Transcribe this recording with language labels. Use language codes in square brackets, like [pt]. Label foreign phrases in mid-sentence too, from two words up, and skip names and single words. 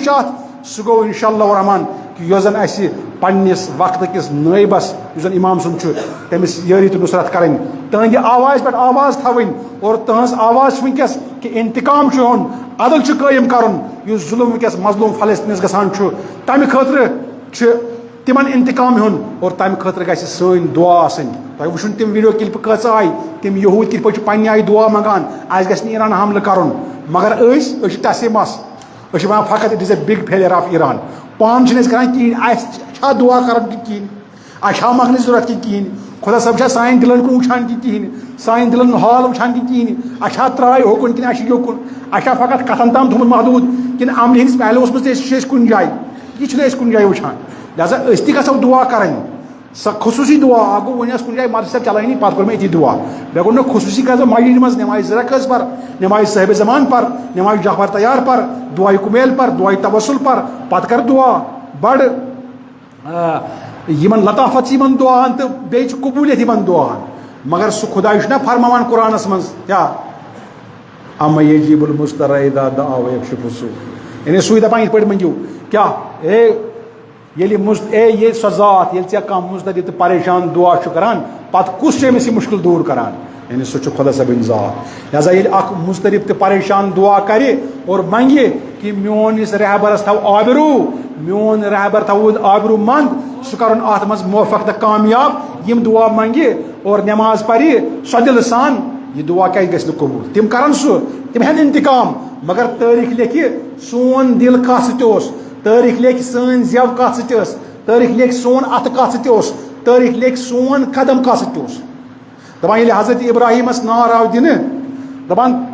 [ks] چھُ اتھ سُہ گوٚو [ar] انشاء اللہ [ks] الرحمان کہ یۄس زن اسہِ پننس وقتہٕ کِس نٲیبس یُس زن امام صٲب چھُ تٔمِس یٲری تہٕ نُصرت کرٕنۍ تہنٛدِ آوازِ پٮ۪ٹھ آواز تھاوٕنۍ اور تہنٛز آواز چھِ وٕنکیٚس کہ انتقام چھُ ہیوٚن عدل چھُ قٲیِم کرُن یُس ظُلم وٕنکیٚس مظلوٗم فلسطیٖنس گژھان چھُ تمہِ خٲطرٕ چھِ تمن انتقام ہیوٚن اور تمہِ خٲطرٕ گژھِ سٲنۍ دعا آسٕنۍ تۄہہِ وٕچھُن تِم ویڈیو کلپہٕ کۭژاہ آیہِ تِم یہوٗد کِتھ پٲٹھۍ چھِ پننہِ آیہِ دعا منٛگان اسہِ گژھِ نہٕ ایران حملہٕ کرُن مگر أسۍ چھِ ٹسیمس أسۍ چھِ ونان فقط [en] it is a big failure of Iran [ks] پانہٕ چھِنہٕ أسۍ کران کِہیٖنۍ اسہِ چھا دعا کران کِہیٖنۍ اسہِ چھا منٛگنٕچ ضروٗرت کِہیٖنۍ خۄدا صٲب چھا سانہِ دِلن کُن وٕچھان کِہیٖنۍ سانہِ دِلن حال وٕچھان کِہیٖنۍ اَسہِ چھا تراے ہوکُن کِنہٕ اَسہِ چھُ یوکُن اَسہِ چھا فقط کتھن تام تھوٚمُت محدوٗد کِنہٕ عملہِ ہٕنٛدِس پہلوس منٛز تہِ چھِ أسۍ کُنہِ جایہِ یہِ چھِنہٕ أسۍ کُنہِ جایہِ وٕچھان لہٰذا أسۍ تہِ گژھو دعا کرٕنۍ سۄ خصوٗصی دعا اکھ گوٚو وۄنۍ ٲس کُنہِ جایہِ مدرسہ چلٲنی پتہٕ کوٚر مےٚ أتی دعا مےٚ کوٚر نہٕ خصوٗصی گژھو مسجدِ منٛز نمازِ زٕ رکٲژ پر نمازِ صٲحبِ زمان پر نمازِ جعفر تیار پر دعایہِ کُمیل پر دعایہِ تبسل پر پتہٕ کر دعا بڑٕ یِمن لطافت چھِ یِمن دعاہن تہٕ بیٚیہِ چھِ قبوٗلیت یِمن دعاہن مگر سُہ خۄداے چھُنہ فرماوان قرآنس منٛز کیاہ [ar] اما یجیب المضطر اذا دعا ویکشف السوء [ks] یعنی سُے دپان یِتھ پٲٹھۍ منٛگِو کیاہ ییٚلہِ سۄ ذات ییٚلہِ ژےٚ کانٛہہ مُضطرب تہٕ پریشان دعا چھُ کران پتہٕ کُس چھُ أمِس یہِ مُشکِل دوٗر کران یعنی سُہ چھُ خۄدا صٲبٕنۍ ذات لہٰذا ییٚلہِ اکھ مُضطرب تہٕ پریشان دعا کرِ اور منگہِ کہ میون یُس رہبرس تھاو آبروٗ میون رہبر تھاوُن آبروٗ منٛد سُہ کرُن اتھ منٛز موفق تہٕ کامیاب یِم دعا منگہِ اور نٮ۪ماز پرِ سۄ دِلہٕ سان یہِ دعا کیازِ گژھِ نہٕ قبوٗل تِم کرن سُہ تِم ہٮ۪ن انتقام مگر تٲریٖخ لیکھِ سون دِل کتھ سۭتۍ اوس تٲریٖخ لیکھِ سٲنۍ زٮ۪و کتھ سۭتۍ ٲس تٲریٖخ لیکھِ سون اتھٕ کتھ سۭتۍ اوس تٲریٖخ لیکھِ سون قدم کتھ سۭتۍ اوس دپان ییٚلہِ حضرت ابراہیٖمس نار آو دِنہٕ دپان